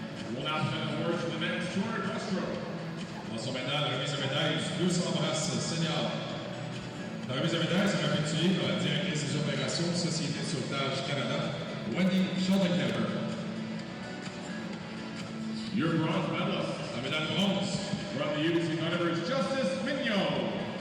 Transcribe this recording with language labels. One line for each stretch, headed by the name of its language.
English: We'll now present awards for the men's 200 breaststroke.
French: Passons maintenant à la remise de médailles du 200 brasses senior. La remise de médailles sera effectuée par la directrice des opérations Société de sauvetage Canada, Wendy Schuldenkemper.
English: Your bronze medalist,
French: la médaille de bronze,
English: from the UBC Thunderbirds, Justice Mignot.